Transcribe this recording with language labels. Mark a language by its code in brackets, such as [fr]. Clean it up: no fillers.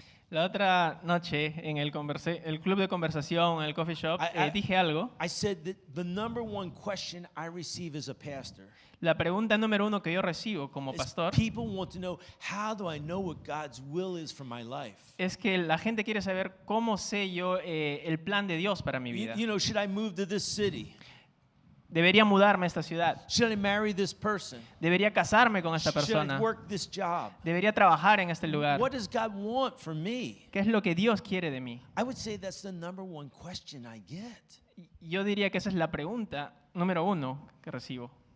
[es] La otra noche en el club de conversación, en el coffee shop, dije algo. [en] I said that the number one question I receive as a pastor [es] La pregunta número uno que yo recibo como [en] is [es] pastor [en] people want to know, how do I know what God's will is for my life? [es] es que la gente quiere saber cómo sé yo el plan de Dios para mi vida. [en] You know, should I move to this city? [es] Debería mudarme a esta ciudad. [en] Should I marry this person? [es] Debería casarme con esta [en] Should I [es] persona. [en] work this job? [es] Debería trabajar en este lugar. [en] What does God want for me? [es] ¿Qué es lo que Dios quiere de mí? [en] I would say that's the number one question I get. [es] Yo diría que esa es la pregunta número uno que recibo.